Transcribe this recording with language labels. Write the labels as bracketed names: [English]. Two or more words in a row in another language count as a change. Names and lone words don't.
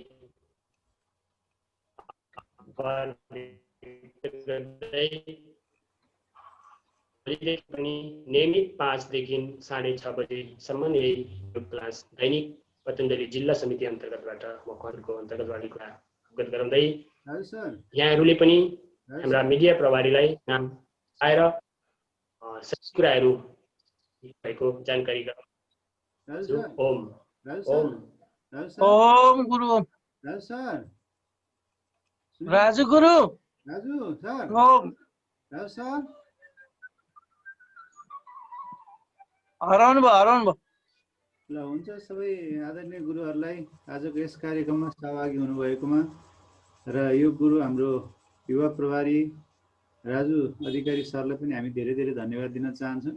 [Nepali] पनि नियमित 5 देखि 6:30 बजेसम्म यही क्लास दैनिक पतञ्जलि जिल्ला समिति अन्तर्गतबाट मकवानपुरको अन्तर्गतबाट कुरा अवगत गराउँदै यहाँहरूले पनि हाम्रा मिडिया प्रभारीलाई नाम आएर सबै कुराहरू भएको जानकारी गराउँछु। ओम ओम ओम गुरु राजु गुरु राजु सर, ओम राजु सर, हराउनु भयो ल हुन्छ सबै आदरणीय गुरुहरूलाई आजको यस कार्यक्रममा सहभागी हुनुभएकोमा र यो गुरु हाम्रो युवा प्रभारी राजु अधिकारी सरलाई पनि हामी धेरै धेरै धन्यवाद दिन चाहन्छौँ।